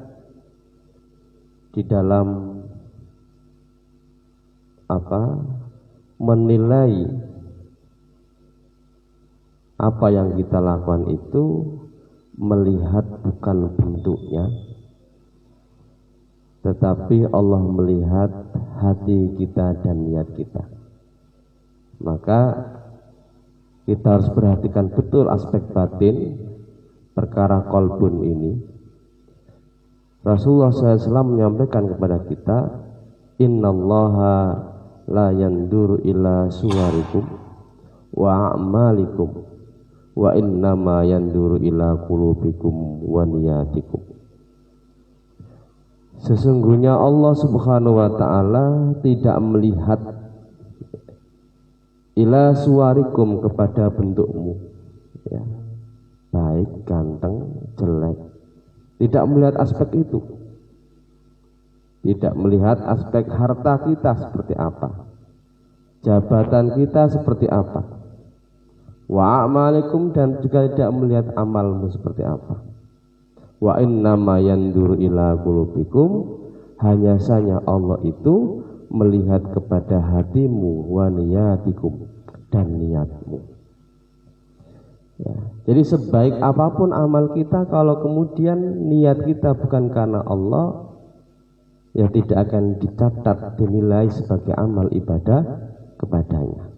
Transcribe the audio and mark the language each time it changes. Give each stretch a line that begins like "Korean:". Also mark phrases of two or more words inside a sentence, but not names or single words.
Indonesian: di dalam menilai apa yang kita lakukan itu melihat bukan bentuknya, tetapi Allah melihat hati kita dan niat kita. Maka kita harus perhatikan betul aspek batin perkara qalbun ini. Rasulullah SAW menyampaikan kepada kita,
Arabic: إن الله لا ينظر إلى صوركم وأعمالكم وإنما ينظر إلى قلوبكم ونياتكم.
Indonesian: Sesungguhnya Allah
Arabic: سبحانه وتعالى
Indonesian: tidak melihat
Arabic: إلى صوركم,
Indonesian: kepada bentukmu, ya, baik, ganteng, jelek. Tidak melihat aspek itu. Tidak melihat aspek harta kita seperti apa, jabatan kita seperti apa,
Arabic: وأعمالكم,
Indonesian: dan juga tidak melihat amalmu seperti apa.
Arabic: وإنما ينظر إلى قلوبكم,
Indonesian: hanya saja Allah itu melihat kepada hatimu,
Arabic: ونياتكم,
Indonesian: dan niatmu. Ya, jadi sebaik apapun amal kita, kalau kemudian niat kita bukan karena Allah, ya tidak akan dicatat, dinilai sebagai amal ibadah kepadanya.